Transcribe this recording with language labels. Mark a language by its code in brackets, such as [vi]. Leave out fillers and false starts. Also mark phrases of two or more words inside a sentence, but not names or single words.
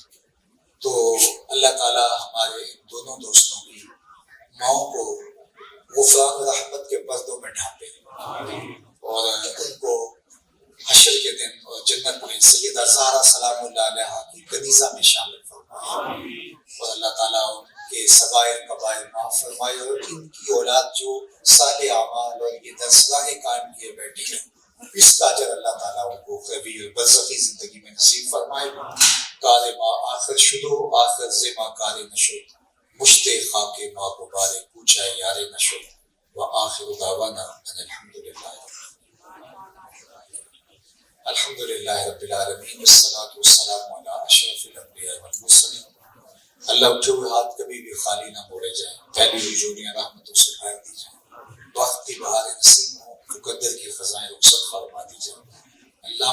[ur] تو اللہ تعالیٰ ہمارے دونوں دوستوں کی ماؤں کو غفران رحمت کے پردوں میں ڈھانپے, اور ان کو حشر کے دن اور جنت میں سیدہ زہرا [ar] سلام اللہ علیہا [ur] کی کنیزہ میں شامل فرمائے, اور اللہ تعالیٰ ان کے صغائر کبائر معاف فرمائے, اور ان کی اولاد جو صالح اعمال اور یہ درسگاہیں قائم کیے بیٹھی ہیں, اس کا اجر اللہ تعالیٰ ان کو قوی اور برزخی زندگی میں نصیب فرمائے. [fa] کار ما آخر شدو آخر زما کار نشد, مشت خاک ما غبار پوچھا یار نشد, [ar] وآخر دعوانا ان الحمدللہ رب العالمین, والصلاة والسلام علی اشرف الانبیاء والمرسلین. [ur] اللہ اٹھے ہوئے ہاتھ کبھی بھی خالی نہ موڑے جائیں, پھیلی ہوئی جوڑیاں رحمتوں سے بھر دی جائیں, وقت کی بہار نسیم ہو, مقدر کی خزائیں رخصت فرما دی جائیں.